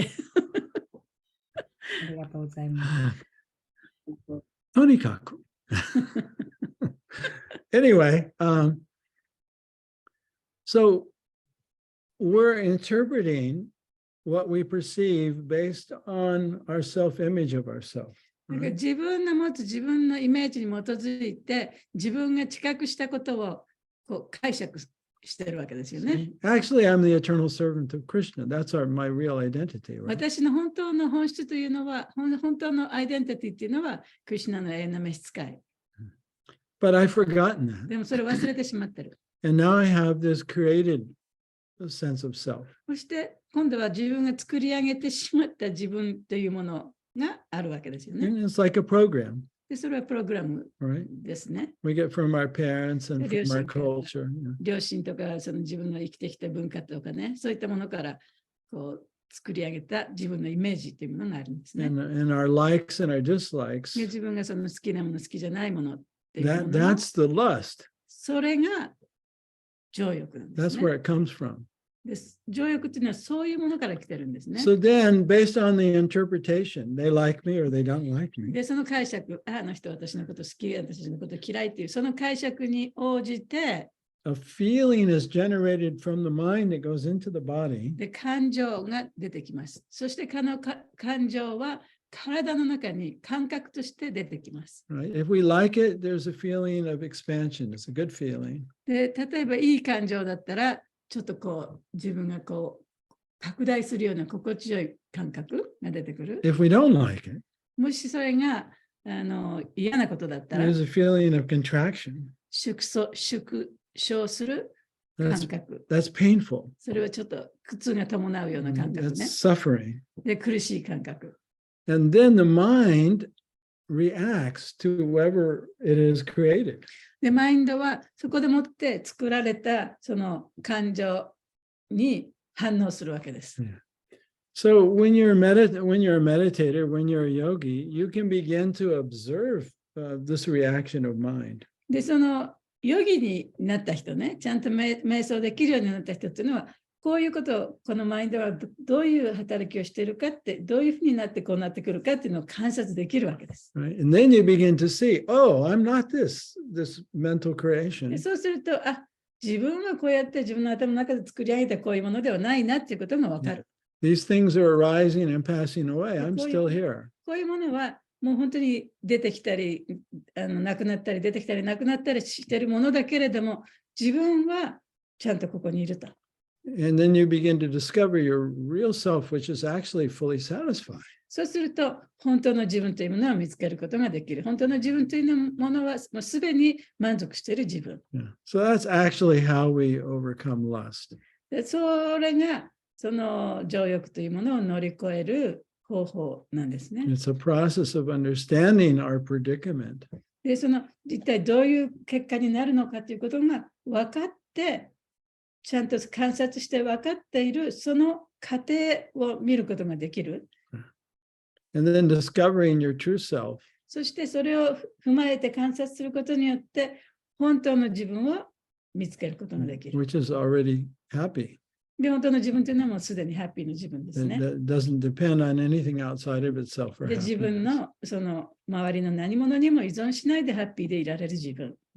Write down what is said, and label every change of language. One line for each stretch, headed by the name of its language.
Japanese: ありがとうございます。とにかく。
English: Anyway, so we're interpreting what we perceive based on our self-image of ourselves.
Japanese: なんか自分の持つ自分のイメージに基づいて、自分が知覚したことをこう解釈してるわけですよね。
English: Actually, I'm the eternal servant of Krishna. That's my real identity, right?
Japanese: 私の本当の本質というのは、本当のアイデンティティっていうのは、クリシュナの永遠の召使い。
English: But I've forgotten that.
Japanese: でもそれ忘れてしまってる。
English: And now I have this created sense of self.
Japanese: そして今度は自分が作り上げてしまった自分というものがあるわけですよね。
English: And it's like a program,
Japanese: でそれはプログラム
English: right?
Japanese: ですね。
English: We get from our parents and from our culture.
Japanese: 両親とかその自分の生きてきた文化とかね、そういったものからこう作り上げた自分のイメージというものがあるんですね。
English: And our likes and our dislikes.
Japanese: 自分がその好きなもの、好きじゃないものっていうもの、
English: That's the lust.
Japanese: それが情欲なんで
English: That's
Japanese: す
English: where
Japanese: ね。
English: it comes from.
Japanese: です情欲っていうのはそういうものから来てるんですね。
English: So then, based on the interpretation, they like me or they don't like me.
Japanese: で、その解釈、あの人私のこと好き、私のこと嫌いっていう、その解釈に応じて、
English: A feeling is generated from the mind that goes into the body.
Japanese: で、感情が出てきます。そして感情は体の中に感覚として出てきます。
English: Right? If we like it, there's a feeling of expansion. It's a good feeling.
Japanese: で、例えばいい感情だったら、ちょっとこう自分がこう拡大するような心地よい感覚が出てくる。
English: If we don't like it,
Japanese: もしそれが嫌なことだったら、
English: there's a feeling of contraction.
Japanese: 縮小する感
English: That's,
Japanese: 覚。
English: that's painful.
Japanese: それはちょっと苦痛が伴うような感覚
English: That's
Japanese: ね。
English: suffering.
Japanese: で、苦しい感覚。
English: And then the mind reacts to whoever it is created.
Japanese: で、マインドはそこでもって作られたその感情に反応するわけです。
English: So when you're a meditator, when you're a yogi, you can begin to observe this reaction of mind.
Japanese: で、そのヨギになった人ね、ちゃんと瞑想できるようになった人っていうのは、こういうことを、このマインドはどういう働きをしているかって、どういうふうになってこうなってくるかっていうのを観察できるわけです。
English: Right? And then you begin to see, oh, I'm not this mental creation.
Japanese: そうすると、自分はこうやって自分の頭の中で作り上げたこういうものではないなっていうことがわかる。
English: These things are arising and passing away. I'm still here.
Japanese: こういうものはもう本当に出てきたり、なくなったり、出てきたり、なくなったりしているものだけれども、自分はちゃんとここにいると。
English: And then you begin to discover your real self, which is actually fully satisfied.
Japanese: そうすると、本当の自分というものを見つけることができる。本当の自分というものはもうすでに満足している自分。
English: Yeah. So that's actually how we overcome lust.
Japanese: でそれが、その情欲というものを乗り越える方法なんですね。
English: It's a process of understanding our predicament.
Japanese: で、その一体どういう結果になるのかということが分かって、ちゃんと観察して分かっている、その過程を見ることができる。
English: And then discovering your true self.
Japanese: そしてそれを踏まえて観察することによって、本当の自分を見つけることができる。
English: Which is already happy.
Japanese: で、本当の自分というのはもうすでにハッピーの自分ですね。
English: That doesn't depend on anything outside of itself for
Japanese: で、自分
English: happiness.
Japanese: のその周りの何者にも依存しないでハッピーでいられる自分。